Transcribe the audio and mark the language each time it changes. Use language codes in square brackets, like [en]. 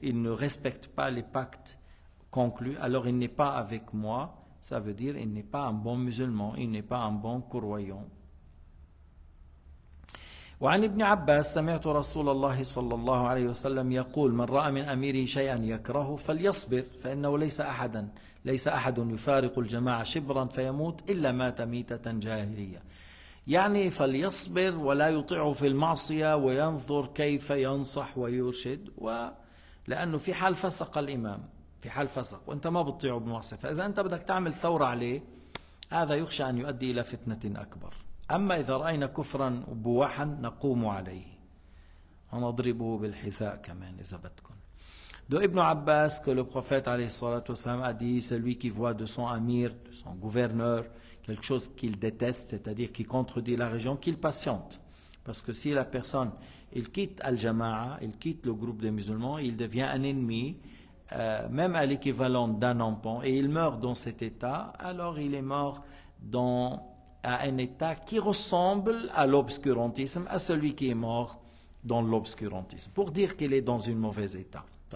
[fr] Il ne respecte pas les pactes conclus, alors il n'est pas avec moi. Ça veut dire il n'est pas un bon musulman, il n'est pas un bon croyant. [ar] وعن ابن عباس سمعت رسول الله صلى الله عليه وسلم يقول من رأى من أميره شيئا يكرهه فليصبر فإنه ليس أحد يفارق الجماعة شبرا فيموت إلا مات ميتة جاهلية. يعني فليصبر ولا يطيع في المعصية وينظر كيف ينصح ويرشد، لأنه في حال فسق الإمام، في حال فسق وأنت ما بتطيعه بالمعصية، فإذا أنت بدك تعمل ثورة عليه هذا يخشى أن يؤدي إلى فتنة أكبر. أما إذا رأينا كفرا بواحا نقوم عليه ونضربه بالحذاء كمان إذا بدكم. [fr] De Ibn Abbas que le prophète alayhi salatu wassalam a dit, celui qui voit de son amir, de son gouverneur, quelque chose qu'il déteste, c'est-à-dire qui contredit la religion, qu'il patiente. Parce que si la personne, il quitte Al-Jama'a, il quitte le groupe des musulmans, il devient un ennemi, même à l'équivalent d'un enfant, et il meurt dans cet état, alors il est mort à un état qui ressemble à l'obscurantisme, à celui qui est mort dans l'obscurantisme, pour dire qu'il est dans un mauvais état.